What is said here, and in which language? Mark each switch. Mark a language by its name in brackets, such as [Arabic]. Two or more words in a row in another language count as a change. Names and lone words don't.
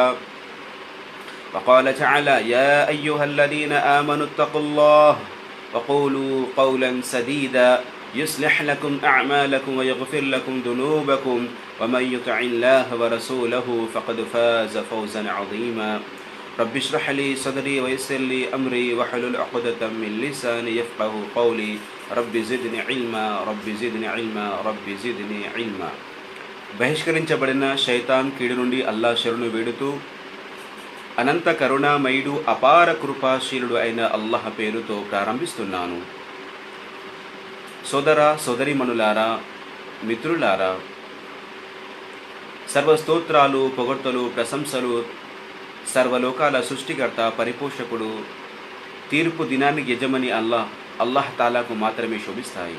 [Arabic] وقال تعالى: يا أيها الذين آمنوا اتقوا الله وقولوا قولا سديدا يصلح لكم أعمالكم ويغفر لكم ذنوبكم ومن يطع الله ورسوله فقد فاز فوزا عظيما. رب اشرح لي صدري ويسر لي أمري واحلل عقدة من لساني يفقه قولي. رب زدني علما رب زدني علما رب زدني علما. [Telugu] బహిష్కరించబడిన శైతాన్ కీడు నుండి అల్లా శరణు వేడుతూ అనంత కరుణామయుడు అపార కృపాశీలుడు అయిన అల్లాహ్ పేరుతో ప్రారంభిస్తున్నాను. సోదర సోదరీమణులారా, మిత్రులారా, సర్వస్తోత్రాలు, పొగడ్తలు, ప్రశంసలు సర్వలోకాల సృష్టికర్త, పరిపోషకుడు, తీర్పు దినానికి యజమని అల్లాహ్ తాలాకు మాత్రమే శోభిస్తాయి.